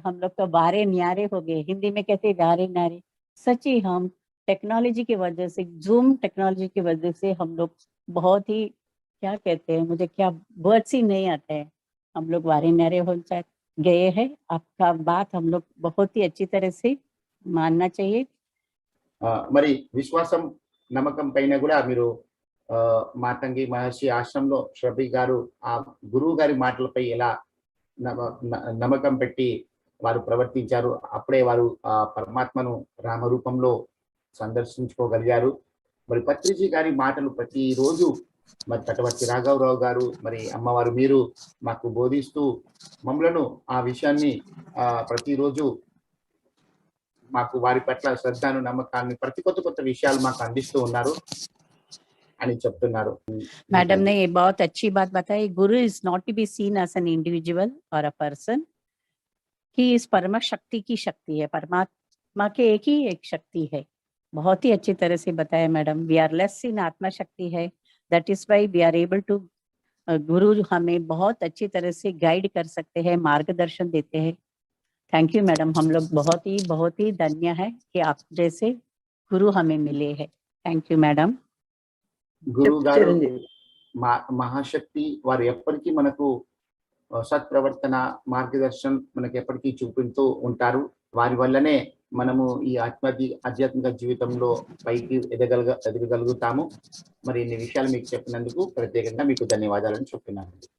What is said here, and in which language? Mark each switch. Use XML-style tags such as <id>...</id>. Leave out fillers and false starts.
<hi>हम लोग तो वारे न्यारे हो गए. हिंदी में कहते वारे न्यारे. सच्ची हम टेक्नोलॉजी की वजह से, जूम टेक्नोलॉजी की वजह से हम लोग बहुत ही, क्या कहते हैं, मुझे क्या वर्ड्स ही नहीं आते हैं, हम लोग वारे न्यारे हो गए हैं. आपका बात हम लोग बहुत ही अच्छी तरह से मानना चाहिए.</hi> <te>మరి విశ్వాసం, నమ్మకం పైన కూడా మీరు మాతంగి మహర్షి ఆశ్రమంలో శ్రభి గారు ఆ గురువు గారి మాటలపై ఎలా నమ్మకం పెట్టి వారు ప్రవర్తించారు. అప్పుడే వారు ఆ పరమాత్మను రామరూపంలో సందర్శించుకోగలిగారు. మరి పత్రిజీ గారి మాటలు ప్రతిరోజు మరి తటవర్తి రాఘవరావు గారు, మరి అమ్మవారు మీరు మాకు బోధిస్తూ మమ్మలను ఆ విషయాన్ని ప్రతిరోజు మాకు వారి పట్ల శ్రద్ధను నమ్మకాన్ని ప్రతి కొత్త కొత్త విషయాలు మాకు అందిస్తూ ఉన్నారు అని చెప్తున్నారు.</te> <hi>मैडम ने ये बहुत अच्छी बात बताई.</hi> <en>Guru is not to be seen as an individual और a person.</en> <hi>ही इस परम शक्ति की शक्ति है. परमात्मा के एक ही एक शक्ति है. बहुत ही अच्छी तरह से बताया madam.</hi> <en>we are less in</en> <hi>आत्मा शक्ति है.</hi> <en>that is why we are able to,</en> <hi>गुरु हमें बहुत अच्छी तरह से गाइड कर सकते हैं, मार्गदर्शन देते हैं. Thank you madam. हम लोग बहुत ही धन्य है कि आप जैसे गुरु हमें मिले हैं.</hi> <en>Thank you madam.</en> <te>గురువు గారు చిరంజీవి. మహాశక్తి వారు ఎప్పటికీ మనకు సత్ప్రవర్తన మార్గదర్శనం మనకి ఎప్పటికీ చూపుతూ ఉంటారు. వారి వల్లనే మనము ఈ ఆధ్యాత్మిక జీవితంలో పైకి ఎదగగలుగుతాము. మరి ఇన్ని విషయాలు మీకు చెప్పినందుకు ప్రత్యేకంగా మీకు ధన్యవాదాలను చెప్తున్నాను.</te>